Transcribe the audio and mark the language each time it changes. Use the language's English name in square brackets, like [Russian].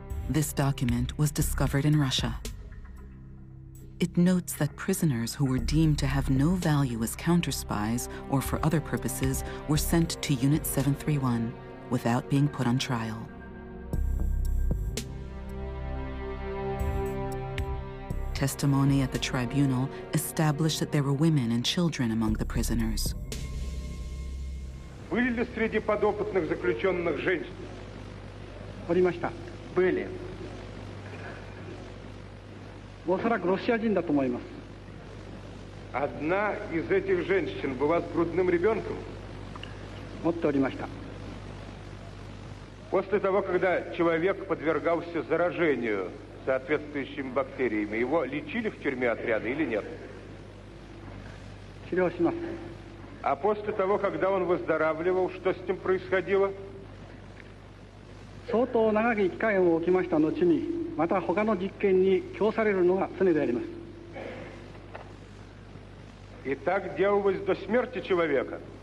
[English] This document was discovered in Russia. It notes that prisoners who were deemed to have no value as counter-spies or for other purposes were sent to Unit 731 without being put on trial. Testimony at the tribunal established that there were women and children among the prisoners. [Russian] Были ли среди подопытных заключенных женщины? [Japanese] おりました。 [Russian] Были. [Japanese] おそらくロシア人だと思います。 [Russian] Одна из этих женщин была с грудным ребенком? [Japanese] 持っておりました。 [Russian] После того, когда человек подвергался заражению соответствующими бактериями, его лечили в тюрьме отряда или нет? [Japanese] 治療します。 [Russian] А после того, когда он выздоравливал, что с ним происходило? [Japanese] 相当長き期間を置きました後に、また他の実験に供されるのが常であります。 [Russian] И так делалось до смерти человека?